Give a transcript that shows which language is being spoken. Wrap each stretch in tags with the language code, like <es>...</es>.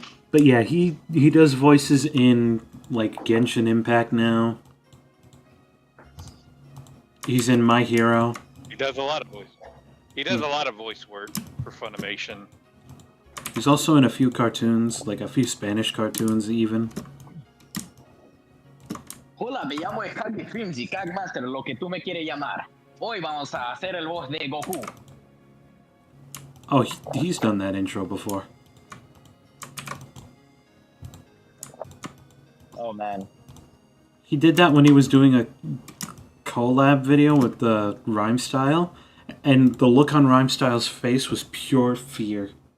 <en>But yeah, he does voices in like Genshin Impact now. He's in My Hero. He does a lot of voice. He does a lot of voice work for Funimation. He's also in a few cartoons, like a few Spanish cartoons even.</en> <es>Hola, me llamo Kagi Films y Kag Master, lo que tú me quieres llamar. Hoy vamos a hacer el voz de Goku.</es> <en>Oh, he's done that intro before. Oh man. He did that when he was doing a collab video with the Rhyme Style, and the look on Rhyme Style's face was pure fear.</en>